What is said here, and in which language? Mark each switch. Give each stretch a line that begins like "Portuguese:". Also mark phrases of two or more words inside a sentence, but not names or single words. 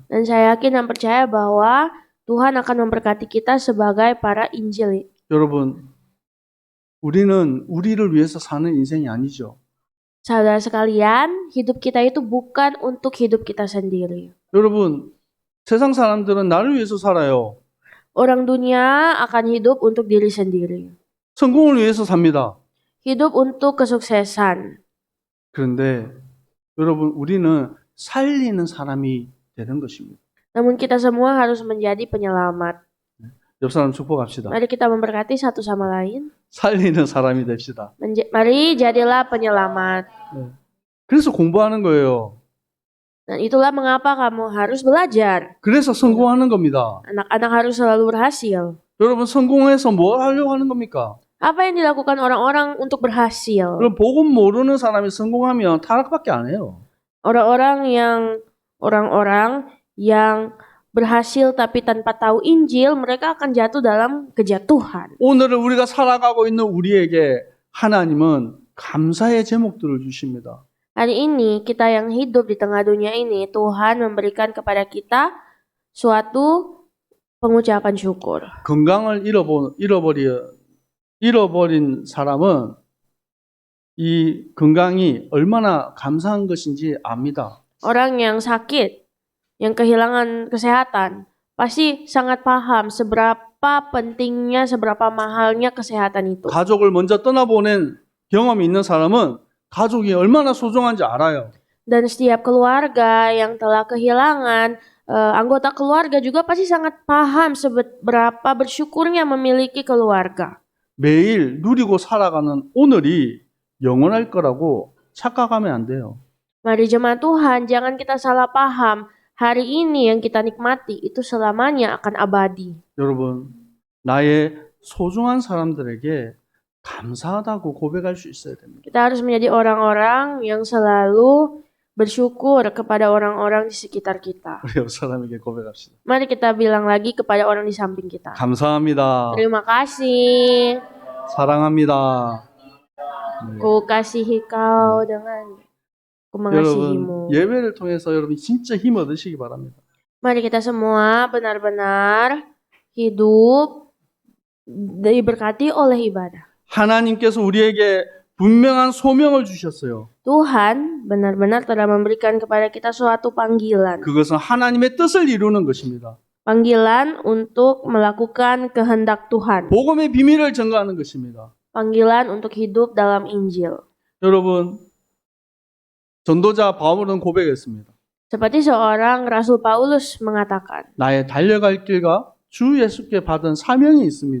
Indonesian: Dan saya yakin dan percaya bahwa Tuhan akan memberkati kita sebagai para Injil.
Korean: 여러분, 우리는 우리를 위해서 사는 인생이 아니죠.
Indonesian: Saudara sekalian, hidup kita itu bukan untuk hidup kita sendiri.
Korean: 여러분, 세상 사람들은 나를 위해서 살아요.
Indonesian: Orang dunia akan hidup untuk diri sendiri.
Korean: 성공을 위해서 삽니다.
Indonesian: Hidup untuk kesuksesan.
Korean: 그런데 여러분, 우리는 살리는 사람이 되는 것입니다.
Indonesian: Namun kita semua harus menjadi penyelamat.
Korean: 옆 사람 축복합시다.
Indonesian: Mari kita memberkati satu sama lain.
Korean: 살리는 사람이 됩시다.
Indonesian: Mari jadilah penyelamat.
Korean: 그래서 공부하는 거예요.
Indonesian: Dan itulah mengapa kamu harus belajar.
Korean: 그래서 성공하는 겁니다.
Indonesian: Anak-anak harus selalu berhasil.
Korean: 여러분 성공해서 뭘 하려고 하는 겁니까?
Indonesian: Apa yang dilakukan orang-orang untuk berhasil?
Korean: 그럼 복음 모르는 사람이 성공하면 타락밖에 안 해요.
Indonesian: Orang-orang yang berhasil tapi tanpa tahu Injil, mereka akan jatuh dalam kejatuhan.
Korean: 오늘을 우리가 살아가고 있는 우리에게 하나님은 감사의 제목들을 주십니다.
Indonesian: Hari ini kita yang hidup di tengah dunia ini, Tuhan memberikan kepada kita suatu pengucapan syukur.
Korean: 건강을 잃어버린 사람은 이 건강이 얼마나 감사한 것인지 압니다.
Indonesian: Orang yang sakit yang kehilangan kesehatan pasti sangat paham seberapa pentingnya, seberapa mahalnya kesehatan itu.
Korean: 가족을 먼저 떠나보낸 경험이 있는 사람은 가족이 얼마나 소중한지 알아요.
Indonesian: Dan setiap keluarga yang telah kehilangan anggota keluarga juga pasti sangat paham seberapa bersyukurnya memiliki keluarga.
Korean: 매일 누리고 살아가는 오늘이 영원할 거라고 착각하면 안 돼요.
Indonesian: Mari jemaat Tuhan, jangan kita salah paham. Hari ini yang kita nikmati itu selamanya akan abadi.
Korean: 여러분, 나의 소중한 사람들에게 감사하다고 고백할 수 있어야 됩니다.
Indonesian: Kita harus menjadi orang-orang yang selalu bersyukur kepada orang-orang di sekitar kita.
Korean: 우리 옆 사람에게 고백합시다.
Indonesian: Mari kita bilang lagi kepada orang di samping kita.
Korean: 감사합니다.
Indonesian: Terima kasih.
Korean: 사랑합니다.
Indonesian: Ku kasihi kau dengan ku mengasihimu.
Korean: 여러분, 예배를 통해서 여러분 진짜 힘 얻으시기 바랍니다.
Indonesian: Mari kita semua benar-benar hidup diberkati oleh ibadah.
Korean: 하나님께서 우리에게 분명한 소명을 주셨어요.
Indonesian: Tuhan benar-benar telah memberikan kepada kita suatu panggilan.
Korean: 그것은 하나님의 뜻을 이루는 것입니다.
Indonesian: Panggilan untuk melakukan kehendak Tuhan.
Korean: 복음의 비밀을 전가하는 것입니다.
Indonesian: Panggilan untuk hidup dalam Injil.
Korean: 여러분, 전도자 바울은 고백했습니다.
Indonesian: Seperti seorang Rasul Paulus mengatakan
Korean: 나의 달려갈 길과 주 예수께 받은 사명이 있습니다.